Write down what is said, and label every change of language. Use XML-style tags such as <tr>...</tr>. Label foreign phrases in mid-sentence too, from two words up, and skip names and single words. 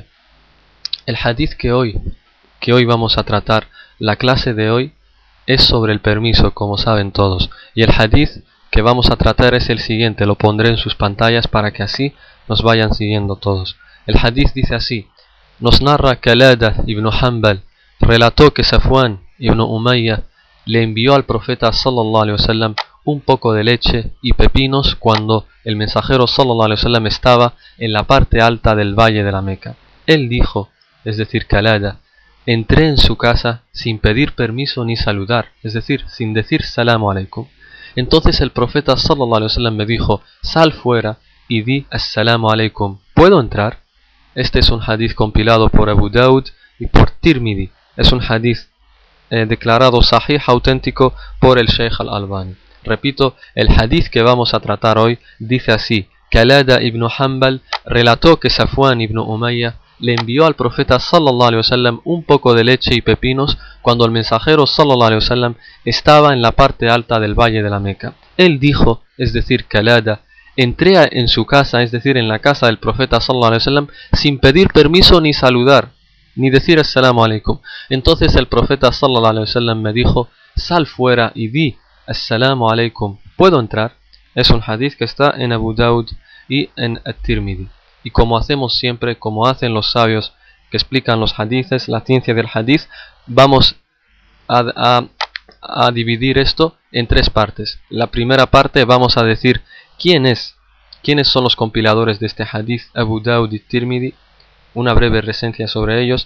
<es>El hadith que hoy vamos a tratar, la clase de hoy, es sobre el permiso, como saben todos. Y el hadith que vamos a tratar es el siguiente, lo pondré en sus pantallas para que así nos vayan siguiendo todos. El hadith dice así: nos narra Kalada ibn Hanbal, relató que Safwan ibn Umayya le envió al profeta</es> <ar>صلى الله عليه وسلم</ar> <es>un poco de leche y pepinos cuando el mensajero</es> <ar>صلى الله عليه وسلم</ar> <es>estaba en la parte alta del valle de la Meca. Él dijo, es decir, Kalada, entré en su casa sin pedir permiso ni saludar, es decir, sin decir</es> <ar>سلام عليكم.</ar> <es>Entonces el profeta</es> <ar>صلى الله عليه وسلم</ar> <es>me dijo, sal fuera y di</es> <ar>السلام عليكم.</ar> <es>¿Puedo entrar? Este es un hadith compilado por Abu Daud y por Tirmidhi. Es un hadith declarado sahih, auténtico por el Sheikh al-Albani. Repito, el hadith que vamos a tratar hoy dice así: Kalada ibn Hanbal relató que Safwan ibn Umayya le envió al profeta</es> <ar>صلى الله عليه وسلم</ar> <es>un poco de leche y pepinos cuando el mensajero</es> <ar>صلى الله عليه وسلم</ar> <es>estaba en la parte alta del valle de la Meca. Él dijo, es decir, Kalada, en su casa, es decir, en la casa del profeta</es> <ar>صلى الله عليه وسلم,</ar> <es>sin pedir permiso ni saludar, ni decir</es> <ar>السلام عليكم.</ar> <es>Entonces el profeta</es> <ar>صلى الله عليه وسلم</ar> <es>me dijo: sal fuera y di</es> <ar>السلام عليكم,</ar> <es>¿puedo entrar? Es un hadith que está en Abu Dawud y en At-Tirmidhi. Y como hacemos siempre, como hacen los sabios que explican los hadithes, la ciencia del hadith, vamos a dividir esto en tres partes. La primera parte vamos a decir quiénes son los compiladores de este hadith, Abu Dawud y Tirmidhi, una breve reseña sobre ellos.</es>